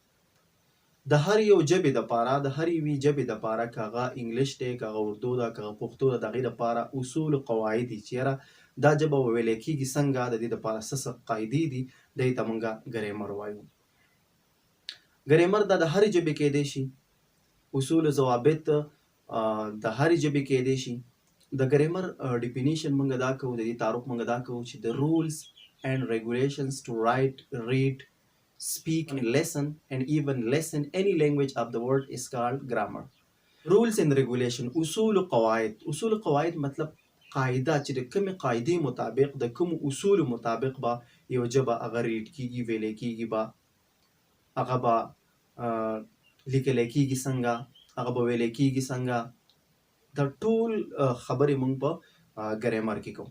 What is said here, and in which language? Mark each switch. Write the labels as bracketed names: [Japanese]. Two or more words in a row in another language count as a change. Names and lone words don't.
[Pashto] د هر یو ژبې دپاره، د هر یوې ژبې دپاره، که هغه انګلیش دی، که هغه اردو ده، که هغه پښتو ده، د هغې دپاره اصول او قواعد دي چې یاره دا ژبه ویلی کېږي څنګه، د دې دپاره څه قاعدې دي، دې ته مونږ ګرامر وایو. ګرامر دا د هرې ژبې کیدی شي، اصول او ضوابط د هرې ژبې کیدی شي. د ګرامر ډیفینیشن مونږ دا کوو، د دې تعارف مونږ دا کوو چې د [English] رولز and regulations to write, read, speak, and listen, and even listen any language of the world is called grammar. Rules and regulation، [Pashto] اصول و قواعد. اصول و قواعد مطلب قاعده چې د کومې قاعدې مطابق، د کوم اصول مطابق به یو ژبه هغه ریډ کیږي، ویلی کیږي، به هغه به لیکلی کیږي څنګه، هغه به ویلی کیږي څنګه. دا ټول خبرې مونږ په ګرامر کې کوو.